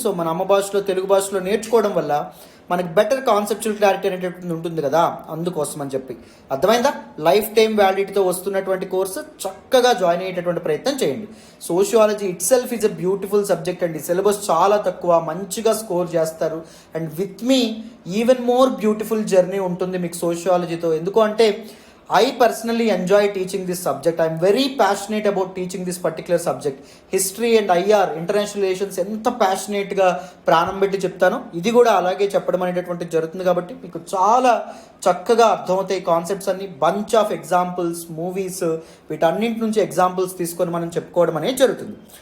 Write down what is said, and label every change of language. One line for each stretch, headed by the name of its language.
Telugu: So మన అమ్మ భాషలో, తెలుగు భాషలో నేర్చుకోవడం వల్ల మనకి బెటర్ కాన్సెప్చువల్ క్లారిటీ అనేటటువంటి ఉంటుంది కదా, అందుకోసం అని చెప్పి. అర్థమైందా? లైఫ్ టైం వ్యాలిడిటీతో వస్తున్నటువంటి కోర్సు చక్కగా జాయిన్ అయ్యేటటువంటి ప్రయత్నం చేయండి.
English: Sociology itself is a beautiful subject అండి.
Telugu: సిలబస్ చాలా తక్కువ, మంచిగా స్కోర్ చేస్తారు.
English: and with me even more beautiful journey
Telugu: ఉంటుంది మీకు సోషియాలజీతో. ఎందుకు అంటే
English: I personally enjoy teaching this subject. I am very passionate about teaching this particular subject. History and IR, international relations,
Telugu: ఎంత ప్యాషనేట్గా ప్రాణం పెట్టి చెప్తాను. ఇది కూడా అలాగే చెప్పడం అనేటటువంటి జరుగుతుంది. కాబట్టి మీకు చాలా చక్కగా అర్థమవుతాయి కాన్సెప్ట్స్ అన్ని. బంచ్ ఆఫ్ ఎగ్జాంపుల్స్, మూవీస్, వీటన్నింటి నుంచి ఎగ్జాంపుల్స్ తీసుకొని మనం చెప్పుకోవడం అనేది జరుగుతుంది.